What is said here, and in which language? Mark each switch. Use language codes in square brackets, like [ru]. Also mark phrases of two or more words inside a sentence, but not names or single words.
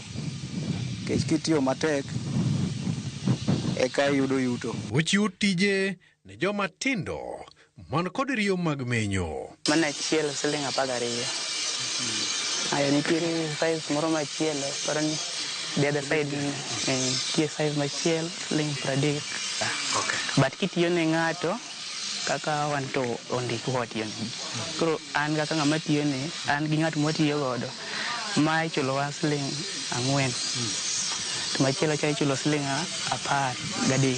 [luo] Kech kitiyo matek, eka yudo yuto. Ochiwo tije ne joma tindo man kod riyo mag menyo. Mana achiel siling 12. Ayo nitiere size moro machielo, paro ni [en] the other side [luo] nitie size machielo siling 30. Okay. But kitiyo ne ng'ato kaka wan to ondik watiyo ne. Koro an kaka ng'ama tiyo ne, an gi ng'at mwatiyo godo, ma ichulowa siling 4. To machielo cha ichulo siling 13.